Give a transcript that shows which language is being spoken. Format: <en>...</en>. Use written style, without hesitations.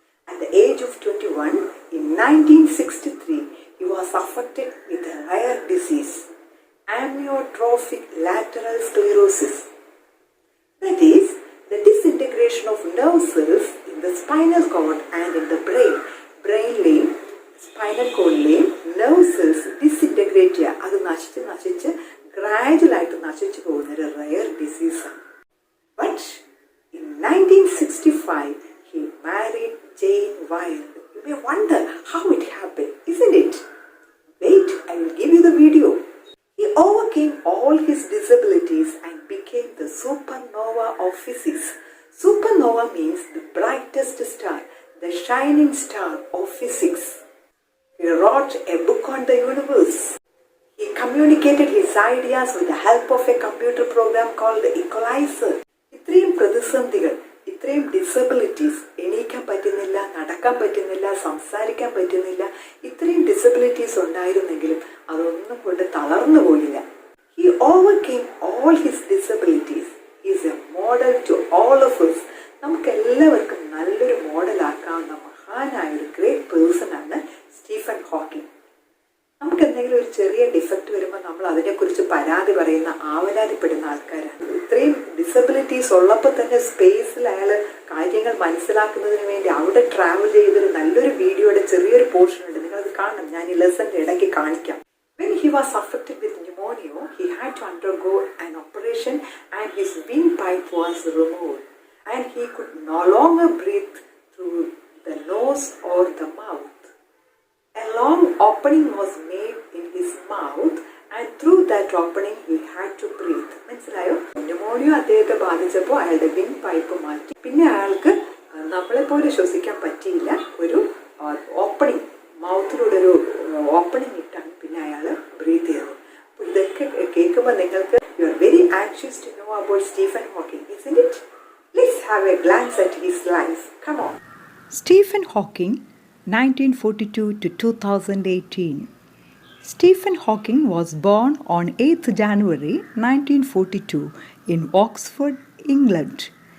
<en>At the age of 21, in 1963, he was affected with a rare disease, amyotrophic lateral sclerosis. That is, the disintegration of nerve cells in the spinal cord and in the brain. Brainലെയും spinal cordലെയും nerve cells disintegrate ചെയ്യുക.</en> <ml>അത് നശിച്ച് ഗ്രാജുവലായിട്ട് നശിച്ചു പോകുന്ന ഒരു rare ഡിസീസാണ്.</ml> <en>But in 1965, he married Jane Wilde. You may wonder how it happened, isn't it? Wait, I will give you the video. He overcame all his disabilities and became the supernova of physics. Supernova means the brightest star, the shining star of physics. He wrote a book on the universe. He communicated his ideas with the help of a computer program called the equalizer.</en> <ml>ഇത്രയും പ്രതിസന്ധികൾ, ഇത്രയും disabilities, എണീക്കാൻ പറ്റുന്നില്ല, നടക്കാൻ പറ്റുന്നില്ല, സംസാരിക്കാൻ പറ്റുന്നില്ല, ഇത്രയും ഡിസബിലിറ്റീസ് ഉണ്ടായിരുന്നെങ്കിലും അതൊന്നും കൊണ്ട് തളർന്നു പോയില്ല.</ml> <en>He overcame all his disabilities. He is a model to all of us.</en> <ml>നമുക്ക് എല്ലാവർക്കും നല്ലൊരു മോഡലാക്കാവുന്ന മഹാനായ ഒരു ഗ്രേറ്റ് പേഴ്സൺ ആണ് സ്റ്റീഫൻ ഹോക്കിംഗ്. നമുക്ക് എന്തെങ്കിലും ഒരു ചെറിയ ഡിഫക്റ്റ് വരുമ്പോൾ നമ്മൾ അതിനെക്കുറിച്ച് പരാതി പറയുന്ന, ആവലാതിപ്പെടുന്ന ആൾക്കാരാണ്. ഇത്രയും ഡിസബിലിറ്റീസ് ഉള്ളപ്പോൾ തന്നെ സ്പേസിൽ അയാൾ കാര്യങ്ങൾ മനസ്സിലാക്കുന്നതിന് വേണ്ടി അവിടെ ട്രാവൽ ചെയ്തൊരു നല്ലൊരു വീഡിയോയുടെ ചെറിയൊരു പോർഷൻ ഉണ്ട്, നിങ്ങളത് കാണണം. ഞാൻ ഈ ലെസന്റെ ഇടയ്ക്ക് കാണിക്കാം.</ml> <en>When he was affected with pneumonia, he had to undergo an operation and his windpipe was removed and he could no longer breathe through the nose or the mouth. A long opening was made in his mouth and through that opening he had to breathe.</en> <ml>മനസ്സിലായോ? Pneumonia അദ്ദേഹത്തെ ബാധിച്ചപ്പോൾ അയാളുടെ wing pipe മാറ്റി. പിന്നെ അയാൾക്ക് നമ്മളെപ്പോലെ ശ്വസിക്കാൻ പറ്റിയില്ല. ഒരു ഓപ്പണിങ്, മൗത്തിലൂടെ ഒരു ഓപ്പണിങ് ഇട്ടാണ് പിന്നെ അയാൾ ബ്രീത്ത് ചെയ്തത്. അപ്പോൾ ഇതൊക്കെ കേൾക്കുമ്പോൾ നിങ്ങൾക്ക്</ml> <en>You are very anxious to know about Stephen Hawking, isn't it? Let's have a glance at his life. Come on. Stephen Hawking, 1942 to 2018. Stephen Hawking was born on 8th January 1942 in Oxford, England.</en>